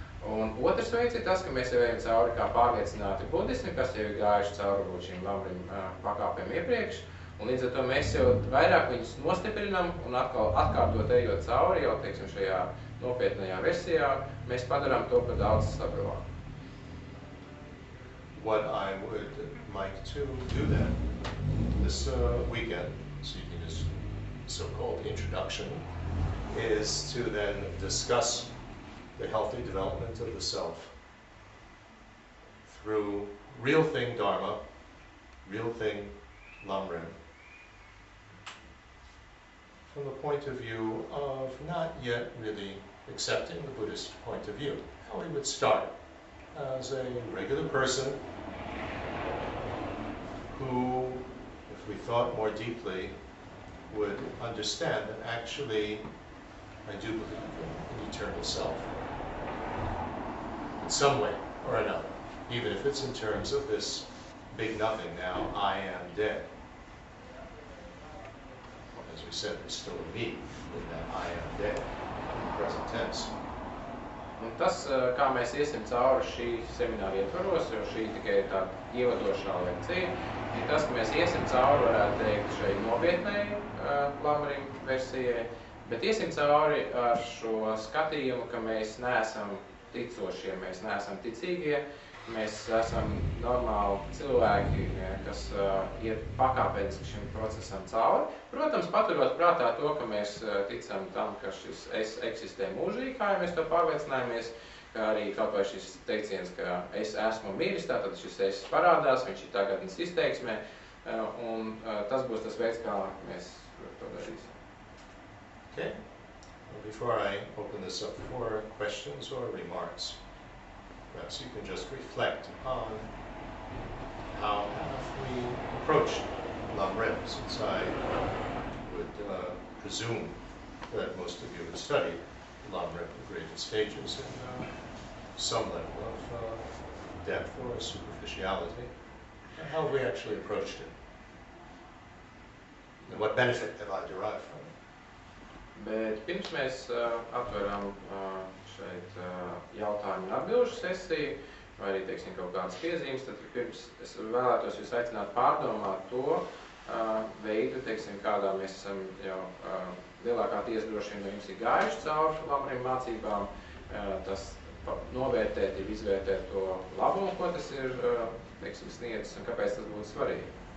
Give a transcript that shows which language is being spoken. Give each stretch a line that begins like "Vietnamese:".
Latvian: Un otrs veids ir tas, ka mēs jau ejam cauri kā pārliecināti budismi, kas jau ir gājuši cauri šīm Lamrim pakāpēm iepriekš. Un līdz ar to mēs jau vairāk viņus nostiprinam un atkal atkārtot ejot cauri, jau, teiksim, šajā nopietnajā versijā, mēs padarām to par daudz stabilāku.
English: What I would like to do then, this weekend, seeking this so-called introduction, is to then discuss the healthy development of the self through real thing Dharma, real thing Lamrim, from the point of view of not yet really accepting the Buddhist point of view. How we would start as a regular person who, if we thought more deeply, would understand that actually I do believe in an eternal self in some way or another, even if it's in terms of this big nothing now, I am dead. As we said, there's still a me in that I am dead in the present tense.
Latvian: Un tas, kā mēs iesim cauri šī semināra ietvaros, jo šī tikai ir tāda ievadošā lekcija, ir tas, ka mēs iesim cauri, varētu teikt, šai nopietnai Lamrim versijai, bet iesim cauri ar šo skatījumu, ka mēs neesam ticošie, mēs neesam ticīgie, mēs esam normāli cilvēki, kas iet pakāpeniski šim procesam cauri. Protams, paturot prātā to, ka mēs ticam tam, ka šis es eksistē mūžīgi, kā jau mēs to pārliecinājāmies, kā arī kaut vai šis teiciens, ka es esmu miris, tātad šis es parādās, viņš ir tagadnes izteiksmē, un tas būs tas veids, kā mēs to darīsim.
English: Okay. Well, before I open this up for questions or remarks, perhaps you can just reflect upon how have we approached Lamrim, since I would presume that most of you have studied Lamrim in greater stages in some level of depth or superficiality. How have we actually approached it? And what benefit have I derived from it?
Latvian: Bet pirms mēs atveram šeit jautājumu un atbilžu sesiju, vai arī, teiksim, kaut kādas piezīmes, tad pirms es vēlētos jūs aicināt pārdomāt to veidu, teiksim, kādā mēs esam jau lielākā tiesa droši vien no jums ir gājuši cauri Lamrim mācībām, tas novērtēt, izvērtēt to labumu, ko tas ir, teiksim, sniedzis un kāpēc tas būtu svarīgi.